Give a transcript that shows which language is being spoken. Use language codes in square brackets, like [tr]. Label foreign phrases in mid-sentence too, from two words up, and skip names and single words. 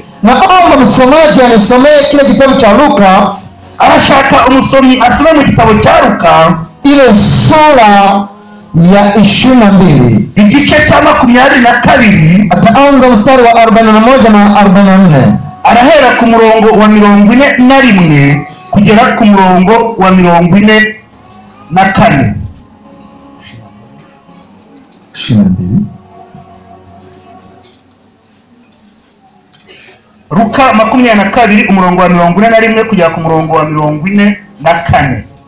[sw] Naomba msomaji anisomee kile kitabu cha Luka, [rw] arashaka umusomyi asome mu gitabo cya Luka [sw] ile sura ya 22 [rw] igice cya 22, [sw] ataanza mstari wa 41 na 44. [rw] arahera ku murongo wa 41 kugera ku murongo wa 44. Luka 22 umurongo wa 41 kugera ku murongo wa 44.